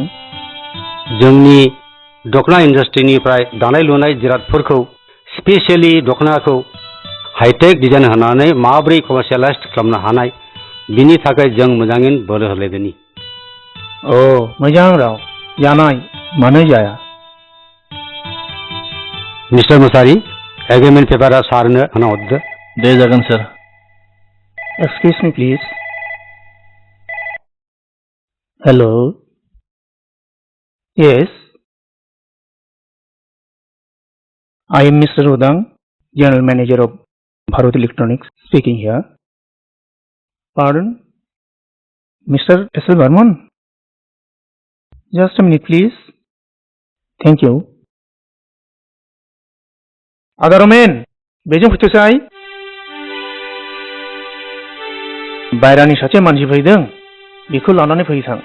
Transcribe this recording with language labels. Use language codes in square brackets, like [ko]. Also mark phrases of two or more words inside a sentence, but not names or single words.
[brx] जोंनि दखना इन्डास्ट्रिनिफ्राय दानाय लुनाय जिरादफोरखौ स्पेसियेलि दखनाखौ [en] hi-tech design [brx] होनानै माबोरै कमार्शियलाइज खालामनो हानाय बिनि थाखाय जों मोजाङैनो बोलो होलायदोनि मोजां राव जानाय मानो जाया मिस्टार मुसाहारि एग्रिमेन्ट पेपारा सारनो होना हरदो दे जागोन सार [en] excuse me please hello yes I am Mr. Udang, General Manager of Bharat Electronics, speaking here. Pardon? Mr. S.L. Varman? Just a minute, please. Thank you. [brx] Agaromen, Bejong Futusai? Bairani sace manji faidang, bikul lanane faisang.